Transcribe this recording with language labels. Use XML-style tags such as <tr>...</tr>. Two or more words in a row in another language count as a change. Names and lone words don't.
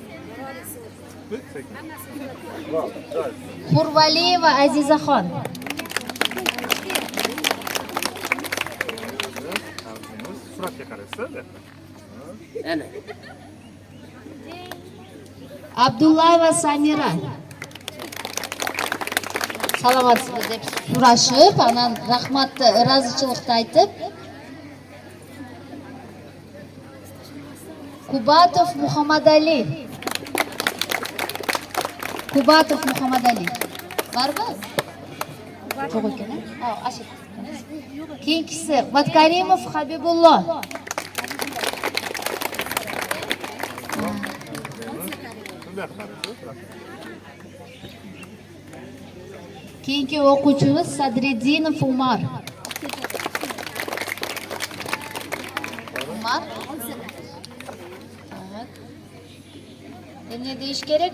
<uz>Hurvaliyeva Azizaxon. Suratga qaraysiz. Ana. Abdullayeva Samira.</uz> <ky>Саламатсызбы деп сурашып, анан рахматты, ыраазычылыкты айтып, Кубатов Мухаммадали. Барбы? Жок экен, ашык. Кийинкиси Маткаримов Хабибулло.</ky> <uz>Keyingi o'quvchimiz Sadriddinov Umar. Ne deyish kerak?</uz>